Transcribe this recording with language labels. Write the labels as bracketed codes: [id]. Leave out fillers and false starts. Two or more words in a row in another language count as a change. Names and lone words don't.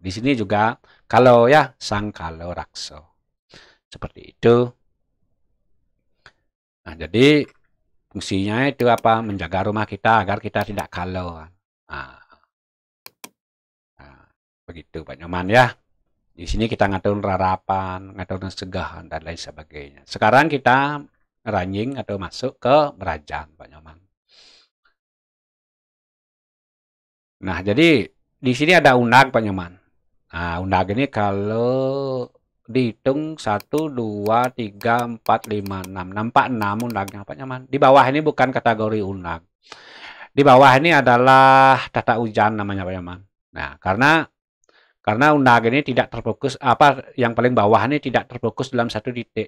[id] Di sini juga Kalo ya, Sang Kalo Rakso. Seperti itu. Nah, jadi fungsinya itu apa? Menjaga rumah kita agar kita tidak kalo. Begitu Pak Nyoman ya. Di sini kita ngatur rarapan, ngatur segahan, dan lain sebagainya. Sekarang kita ranjing atau masuk ke Merajan, Pak Nyoman. Nah, jadi di sini ada undag, Pak Nyoman. Nah, undag ini kalau dihitung 1, 2, 3, 4, 5, 6. Nampak 6 undagnya, Pak Nyoman. Di bawah ini bukan kategori undag. Di bawah ini adalah tata ujan namanya, Pak Nyoman. Nah, karena undag ini tidak terfokus, yang paling bawah ini tidak terfokus dalam satu titik.